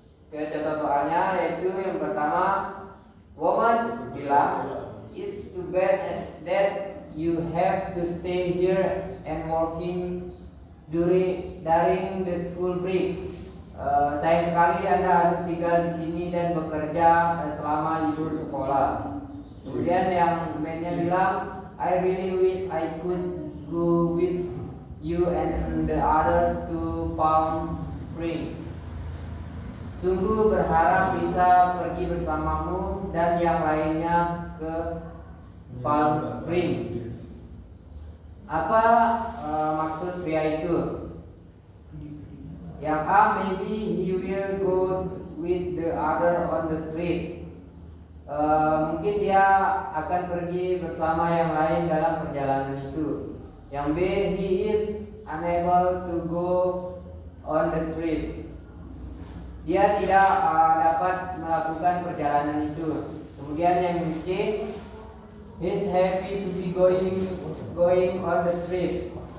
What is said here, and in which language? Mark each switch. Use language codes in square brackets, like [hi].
[id] Contoh soalnya yaitu yang pertama, woman bilang, [en] it's too bad that you have to stay here and working during the school break. [id] Sayang sekali Anda harus tinggal di sini dan bekerja selama libur sekolah. Kemudian yang mainnya bilang, [en] I really wish I could go with you and the others to Palm Springs. [id] Sungguh berharap bisa pergi bersamamu dan yang lainnya ke Palm Springs. Apa maksud pria itu? Yang A, [en] maybe he will go with the other on the trip. [id] Mungkin dia akan pergi bersama yang lain dalam perjalanan itu. Yang B, [en] he is unable to go on the trip. [id] Dia tidak dapat melakukan perjalanan itu. Kemudian yang C, [en] he's happy to be going on the trip.